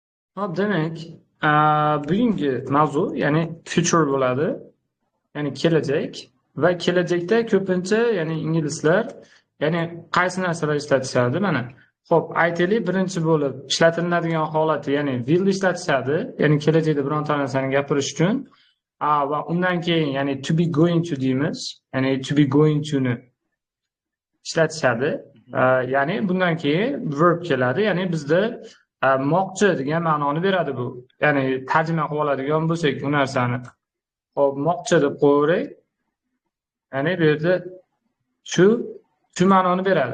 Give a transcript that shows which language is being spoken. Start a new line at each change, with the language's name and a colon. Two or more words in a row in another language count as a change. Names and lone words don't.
Uzbek: Hop, demak, bugungi mavzu, ya'ni future bo'ladi, ya'ni kelajak va kelajakda ko'pincha, ya'ni inglizlar, ya'ni qaysi narsalar ishlatishadi? Mana, xo'p, aytaylik, birinchi bo'lib ishlatiladigan holati, ya'ni will ishlatishadi, ya'ni kelajakda bironta narsani gapirish uchun. Va undan keyin, ya'ni
English: to be going to
Uzbek: deymiz, ya'ni
English: to be going to
Uzbek: ni ishlatishadi. Ya'ni bundan keyin verb keladi, ya'ni bizda moqchi degan ma'noni beradi bu. Ya'ni tarjima qilib oladigan bo'lsak bu narsani. Hop, moqchi deb qo'yaverak. Ya'ni bu yerda shu ma'noni beradi.